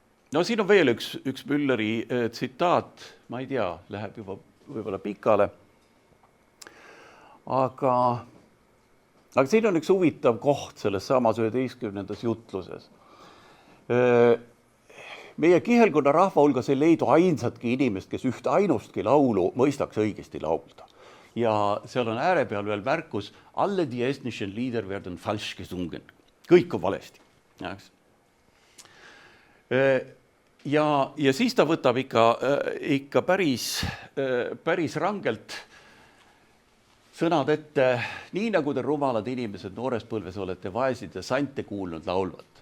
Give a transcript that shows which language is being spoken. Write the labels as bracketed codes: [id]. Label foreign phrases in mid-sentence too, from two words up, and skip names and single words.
[et] No siin on veel üks Mülleri tsitaat, ma ei tea, läheb juba võib-olla pikale, aga siin on üks huvitav koht selles samas 11. jutluses. Meie kihelkonna rahva hulgas ei leidu ainsatki inimest, kes üht ainustki laulu mõistaks õigesti laulda. Ja seal on ääre peal veel märkus, [de] alle die estnischen Lieder werden falsch gesungen. [et] Kõik on valesti. Ja siis ta võtab ikka päris rangelt sõnad ette, nii nagu te rumalad inimesed noores põlves olete vaesid ja sante kuulnud laulvat.